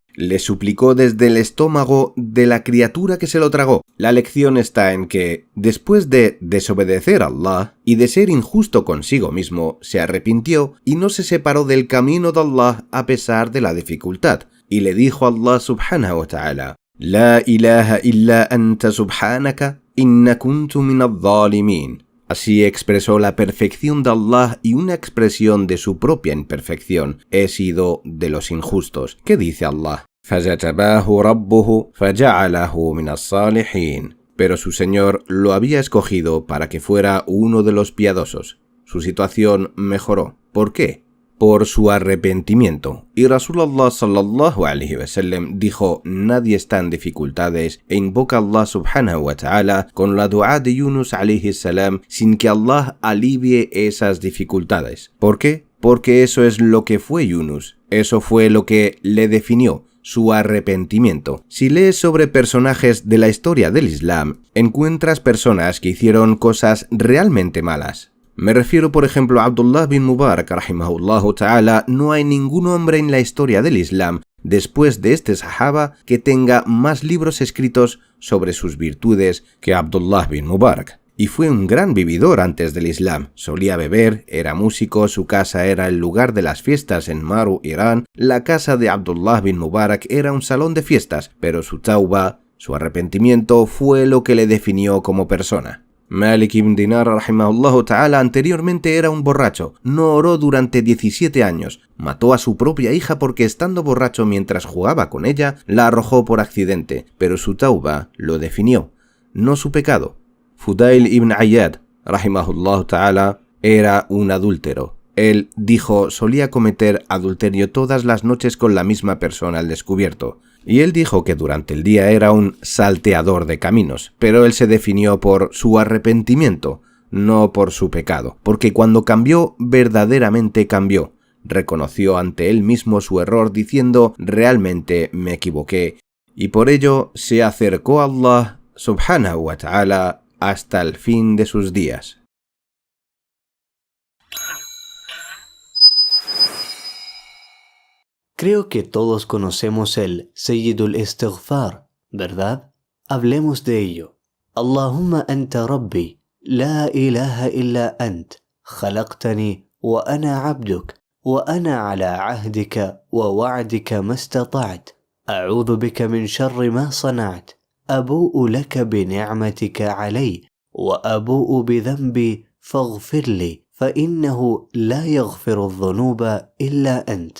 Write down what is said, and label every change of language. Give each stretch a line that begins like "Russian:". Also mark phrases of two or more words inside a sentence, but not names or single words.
Spanish: Le suplicó desde el estómago de la criatura que se lo tragó. La lección está en que, después de desobedecer a Allah y de ser injusto consigo mismo, se arrepintió y no se separó del camino de Allah a pesar de la dificultad. Y le dijo a
Arabic: Allah سبحانه وتعالى، لا إله إلا أنت سبحانك إني كنت من الظالمين.
Spanish: Así expresó la perfección de Allah y una expresión de su propia imperfección. He sido de los injustos. ¿Qué dice Allah?
Arabic: فَجَتَبَاهُ رَبُّهُ فَجَعَلَهُ مِنَ الصَّالِحِينَ.
Spanish: Pero su Señor lo había escogido para que fuera uno de los piadosos. Su situación mejoró. ¿Por qué? Por su arrepentimiento. Y
Arabic: رسول الله صلى الله عليه وسلم
Spanish: dijo, nadie está en dificultades e invoca a Allah
Arabic: سبحانه وتعالى
Spanish: con la dua de Yunus
Arabic: عليه السلام
Spanish: sin que Allah alivie esas dificultades. ¿Por qué? Porque eso es lo que fue Yunus. Eso fue lo que le definió. Su arrepentimiento. Si lees sobre personajes de la historia del Islam, encuentras personas que hicieron cosas realmente malas. Me refiero, por ejemplo, a Abdullah bin Mubarak,
Arabic: رحمه الله تعالى.
Spanish: No hay ningún hombre en la historia del Islam, después de este sahaba, que tenga más libros escritos sobre sus virtudes que Abdullah bin Mubarak. Y fue un gran vividor antes del Islam. Solía beber, era músico, su casa era el lugar de las fiestas en Maru, Irán. La casa de Abdullah bin Mubarak era un salón de fiestas, pero su tauba, su arrepentimiento, fue lo que le definió como persona. Malik ibn Dinar
Arabic: رحمه الله تعالى
Spanish: anteriormente era un borracho, no oró durante 17 años, mató a su propia hija porque estando borracho mientras jugaba con ella, la arrojó por accidente, pero su tauba lo definió, no su pecado. Fudail ibn Ayyad
Arabic: رحمه الله تعالى
Spanish: era un adúltero. Él dijo solía cometer adulterio todas las noches con la misma persona al descubierto. Y él dijo que durante el día era un salteador de caminos, pero él se definió por su arrepentimiento, no por su pecado, porque cuando cambió, verdaderamente cambió. Reconoció ante él mismo su error diciendo, realmente me equivoqué, y por ello se acercó a Allah
Arabic: سبحانه وتعالى
Spanish: hasta el fin de sus días. Creo que todos conocemos el
Arabic: سيد الاستغفار,
Spanish: ¿verdad? Hablemos de ello.
Arabic: اللهم أنت ربي لا إله إلا أنت خلقتني وأنا عبدك وأنا على عهدك ووعدك ما استطعت أعوذ بك من شر ما صنعت أبوء لك بنعمتك علي وأبوء بذنبي فاغفر لي فإنه لا يغفر الذنوب إلا أنت.